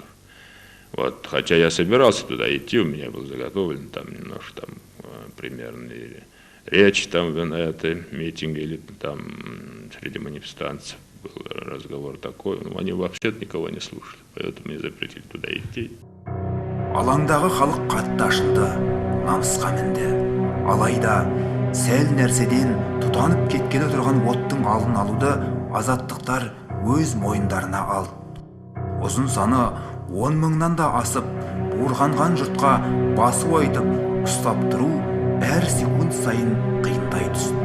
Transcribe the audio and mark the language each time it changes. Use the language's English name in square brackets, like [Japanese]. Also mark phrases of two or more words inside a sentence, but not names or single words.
[Russian] Вот, хотя я собирался туда идти, у меня был заготовлен там немножко там примерные речь там на этой митинге или там среди манифестантов был разговор такой, но они вообще-то никого не слушали, поэтому мне запретили туда идти. [Kazakh] Алаңдағы халық қатты ашылды, намысқа мінді. Алайда сәл нәрседен тұтанып кеткелі тұрған оттың алдын алуды азаттықтар өз мойындарына алды. Ұзын саны 10 мыңнан да асып, буырғанған жұртқа басу айтып, ұстап тұру әр секунд сайын қиындай түсті.